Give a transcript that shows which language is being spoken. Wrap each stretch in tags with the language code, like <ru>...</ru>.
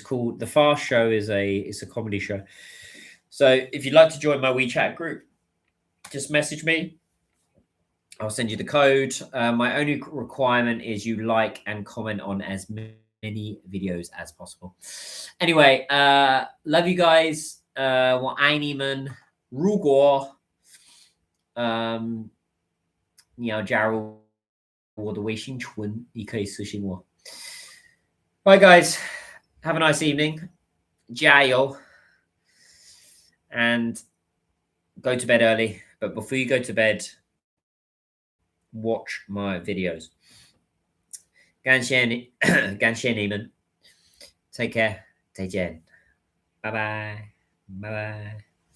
<en>It's called The Fast Show. It's a comedy show. So if you'd like to join my WeChat group, just message me. I'll send you the code. My only requirement is you like and comment on as many videos as possible. Anyway, love you guys.</en> <zh>我爱你们。如果你要加入我的微信群，你可以私信我。</zh> <en>Bye, guys. Have a nice evening.</en> <zh>加油</zh> <en>and go to bed early. But before you go to bed, watch my videos.</en> <zh>感谢你们</zh> <en>Take care.</en> <zh>再见</zh> <en>Bye bye. Bye bye.</en>